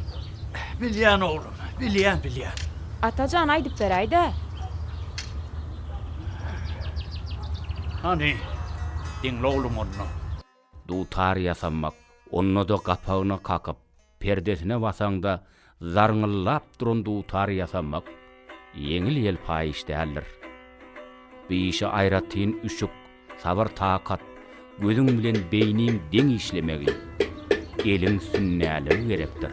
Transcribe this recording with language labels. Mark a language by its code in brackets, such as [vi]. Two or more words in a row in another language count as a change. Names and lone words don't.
[tk] Bilýän oğlum, bilýän. Atajan aýdyp beräýde. [tr] Hani, dinle oğlum onu. [tk] Dutar ýasamak, onu da gapagyna kakyp, perdesine basaňda zarňyllap duran dutar ýasamak yeňil ýelpa iş däldir. Bu işe aýratyn üşük, sabar takat, gözüň bilen beýniň deň işlemegi, eliň sünnäligi gerekdir.